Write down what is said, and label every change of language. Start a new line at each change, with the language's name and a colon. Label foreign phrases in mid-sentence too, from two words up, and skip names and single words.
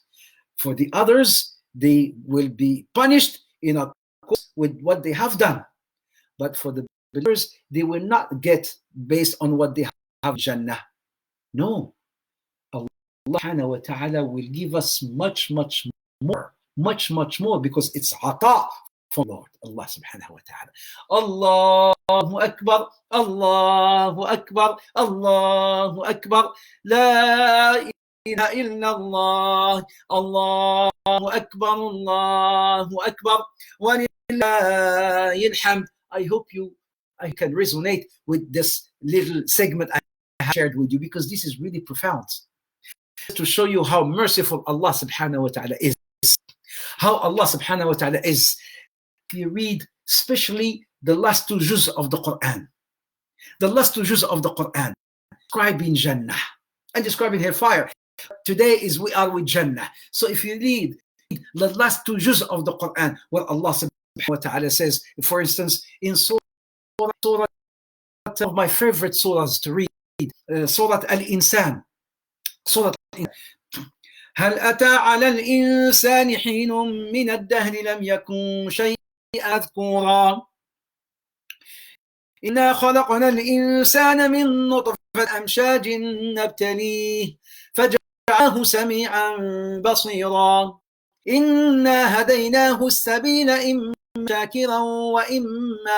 English: For the others, they will be punished in accordance with what they have done. But for the believers, they will not get based on what they have in Jannah. No.
Arabic: الله سبحانه وتعالى
English: will give us much more, because it's ata from Lord,
Arabic: الله سبحانه وتعالى. الله أكبر، الله أكبر، الله أكبر، لا إله إلا الله، الله أكبر، الله أكبر, ولله الحمد.
English: I hope I can resonate with this little segment I have shared with you, because this is really profound. To show you how merciful
Arabic: الله سبحانه وتعالى
English: is. How
Arabic: الله سبحانه وتعالى
English: is. If you read especially the last 2 juz of the Quran. The last 2 juz of the Quran. Describing Jannah and describing hellfire. Today we are with Jannah. So if you read the last 2 juz of the Quran, where
Arabic: الله سبحانه وتعالى
English: says, for instance, in surah of my favorite surahs to read, surah Al-Insan.
Arabic: surah هل أتى على الإنسان حين من الدهر لم يكن شيئا مذكورا إنا خلقنا الإنسان من نطفة أمشاج نبتليه فجعله سميعا بصيرا إنا هديناه السبيل إما شاكرا وإما